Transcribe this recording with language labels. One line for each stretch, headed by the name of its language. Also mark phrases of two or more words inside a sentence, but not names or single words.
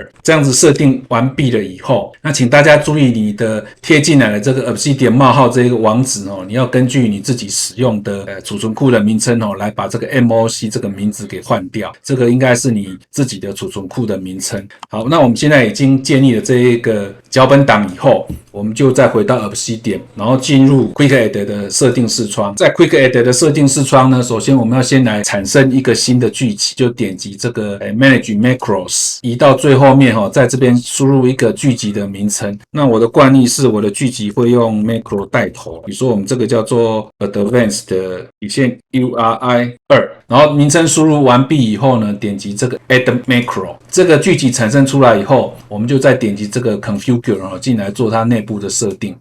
Chinese: 這樣子設定完畢了以後，那請大家注意你的貼進來的這個 Obsidian 冒號這個網址你要根據你自己使用的儲存庫的名稱來把這個 MOC 這個名字給換掉。這個應該是你自己的儲存庫的名稱。好，那我們現在已經建立了這一個腳本檔以後，我們就再回到 Obsidian， 然後進入 Quick Add 的設定視窗。在 Quick Add 的設定視窗呢，首先我们要先來產生一個新的聚集，就點擊這個
English: Manage Macros，
Chinese: 移到最後面在這邊輸入一個聚集的名稱。那我的慣例是我的聚集會用 Macro 帶頭，比如說我們這個叫做 Advanced-URI2，然後名稱輸入完畢以後呢，點擊這個
English: Add Macro，
Chinese: 這個聚集產生出來以後，我們就再點擊這個 Configure 進來做它內部的設定。